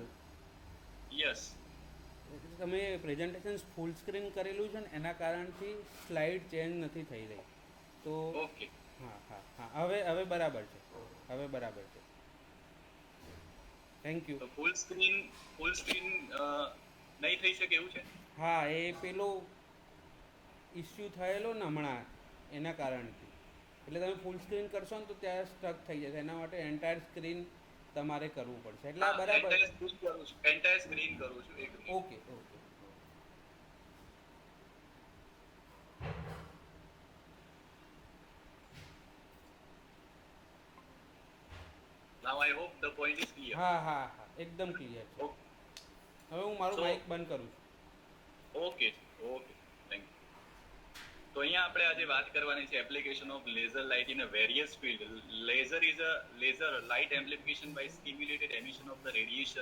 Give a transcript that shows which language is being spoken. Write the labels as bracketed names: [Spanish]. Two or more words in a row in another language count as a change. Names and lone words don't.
[English] Yes. [Gujarati] તમે [English] presentation full screen [Gujarati] કરેલું છે ને એના કારણથી [English] slide change [Gujarati] નથી થઈ રહી, તો [English] Okay. [Gujarati] હા હવે બરાબર છે, [English] thank you. [Gujarati] તો [English] full screen [Gujarati] નહીં થઈ શકે એવું છે? હા, એ પેલો ઇસ્યુ થયેલો ને હમણાં એના કારણથી, એટલે તમે [English] full screen [Gujarati] કરશો ને તો ત્યાં સ્ટક થઈ જશે, એના માટે [English] entire screen [Gujarati] તમારે કરવું પડશે, એટલે આ બરાબર. [English] entire screen [Gujarati] કરું છું એક મિનિટ. ઓકે. [English] Now I hope the point is clear. [Gujarati] હા એકદમ ક્લિયર છે. હવે હું મારું માઇક બંધ કરું છું. [English] okay, thank you. [Gujarati] તો અહીંયા આપણે આજે વાત કરવાની છે [English] application of laser light in a various field. laser is a light amplification by stimulated emission of the radiation.